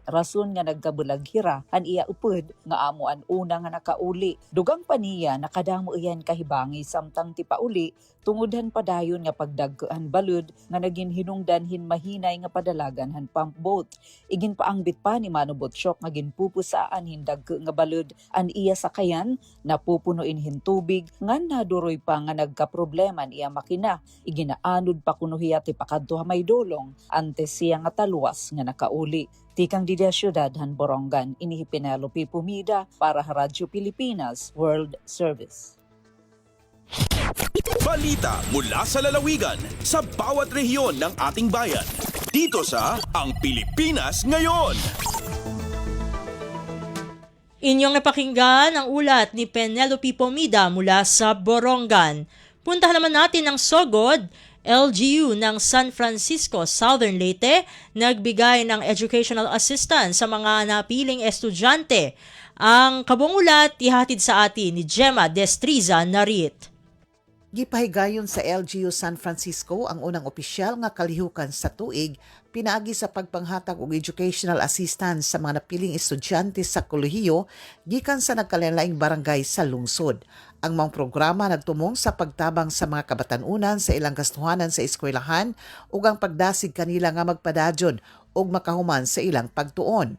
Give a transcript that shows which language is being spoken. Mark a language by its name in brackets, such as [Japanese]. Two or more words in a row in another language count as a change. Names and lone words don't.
[Waray] rason nga nagkabulaghira han iya upod nga amo an una nga nakauli dugang paniya nakadamo iyan kahibangi samtang ti pauli tungodhan padayon nga pagdagkaan balud nga naging hinungdanhin mahinay nga padalagan han pump boat igin paangbit pa ni Mano Botsyok nga ginpupusaan hindag nga balud an iya sakayan napupunuin hin tubig nga naduroy pa nga nagkaproblema iya makina iginaanod pa kuno hiya ti pakadto may dolong antes siya nga taluwas nga nakauli. Tikang Dida Syudad han Borongan inihi Penelope Pumida para sa Radyo Pilipinas World Service. [Filipino] Balita mula sa lalawigan sa bawat rehiyon ng ating bayan. Dito sa Ang Pilipinas Ngayon. Inyong napakinggan ang ulat ni Penelope Pumida mula sa Borongan. Puntahan naman natin ang Sogod. LGU ng San Francisco, Southern Leyte, nagbigay ng [English] educational assistance [Filipino] sa mga napiling estudyante. Ang kabuong ulat ihatid sa atin ni Gemma Destriza Narit. [Cebuano] Gipahigayon sa LGU San Francisco ang unang opisyal nga kalihukan sa tuig pinaagi sa pagpanghatag og [English] educational assistance [Cebuano] sa mga napiling estudyante sa kolehiyo gikan sa nagkalain-laing barangay sa lungsod. Ang mga programa nagtumong sa pagtabang sa mga kabatanunan sa ilang gastuhanan sa eskwelahan ug ang pagdasig kanila nga magpadadyon og makahuman sa ilang pagtuon.